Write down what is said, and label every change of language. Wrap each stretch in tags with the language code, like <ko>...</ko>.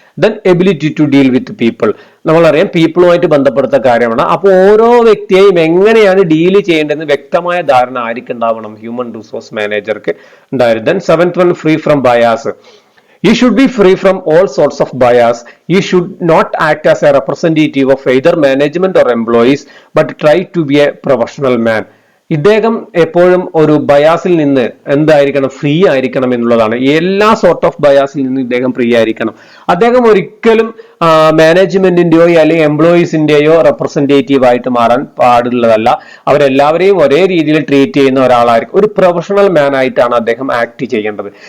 <en>Then ability to deal with people.</en> <ml>നമ്മളറിയാം പീപ്പിളുമായിട്ട് ബന്ധപ്പെടുത്ത കാര്യമാണ്. അപ്പോൾ ഓരോ വ്യക്തിയെയും എങ്ങനെയാണ് ഡീൽ ചെയ്യേണ്ടതെന്ന് വ്യക്തമായ ധാരണ ആർക്കുണ്ടാവണം? ഹ്യൂമൻ റിസോഴ്സ് മാനേജർക്ക് ഉണ്ടായിരുന്നു.</ml> <en>Then seventh one, free from bias. You should be free from all sorts of bias. You should not act as a representative of either management or employees, but try to be a professional man.</en> <ml>ഇദ്ദേഹം എപ്പോഴും ഒരു ബയാസിൽ നിന്ന് എന്തായിരിക്കണം? Free ആയിരിക്കണം എന്നുള്ളതാണ്. എല്ലാ sort of ബയാസിൽ നിന്ന് ഇദ്ദേഹം ഫ്രീ ആയിരിക്കണം. അദ്ദേഹം ഒരിക്കലും മാനേജ്മെന്റിന്റെയോ അല്ലെങ്കിൽ എംപ്ലോയീസിന്റെയോ റെപ്രസെന്റേറ്റീവ് ആയിട്ട് മാറാൻ പാടുള്ളതല്ല. അവരെല്ലാവരെയും ഒരേ രീതിയിൽ ട്രീറ്റ് ചെയ്യുന്ന ഒരാളായിരിക്കും. ഒരു പ്രൊഫഷണൽ മാൻ ആയിട്ടാണ് അദ്ദേഹം ആക്ട് ചെയ്യേണ്ടത്.</ml>